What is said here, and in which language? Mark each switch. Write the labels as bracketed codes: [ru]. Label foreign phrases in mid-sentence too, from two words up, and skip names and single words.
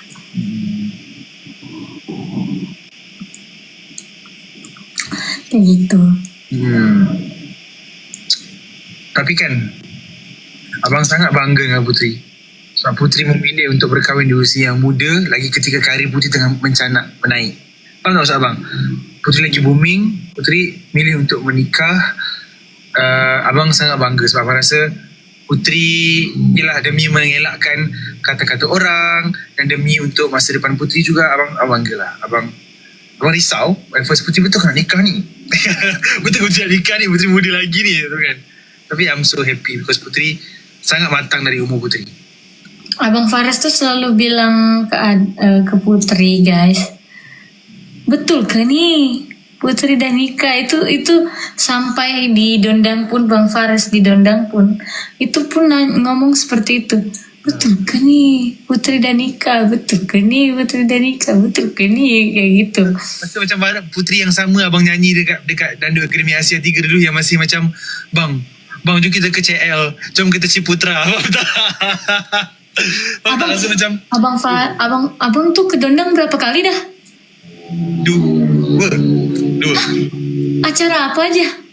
[id] Kayak gitu. [ms] Tapi kan abang sangat bangga dengan Putri. Sebab Putri memilih untuk berkahwin di usia yang muda, lagi ketika karir Putri tengah mencanak menaik. Faham tak maksud abang? [id] Putri lagi booming, Putri milih untuk menikah. [ms] Abang sangat bangga sebab abang rasa Putri ialah demi mengelakkan kata-kata orang dan demi untuk masa depan Putri juga. Abang bangga lah. Abang risau, [en] at first [ms] Putri betul nak nikah ni. Betul nak nikah ni, Putri muda lagi ni, kan? Tapi [en] I'm so happy because [ms] Putri sangat matang dari umur Putri. [id] Abang Faris tuh selalu bilang ke Putri, guys, betul kan nih Putri dan nikah, itu sampai di Dondang pun, Bang Faris di Dondang pun itu pun ngomong seperti itu. Betul kan nih Putri dan nikah, betul kan nih Putri dan nikah, betul kan nih, kayak gitu. [ms] Masa macam Putri yang sama abang nyanyi dekat Dandu Akademi Asia 3 dulu, yang masih macam Bang, jom kita ke CL. Jom kita Ciputra. Abang tuh ke Dondang berapa kali dah? Dua. [id] Acara apa aja?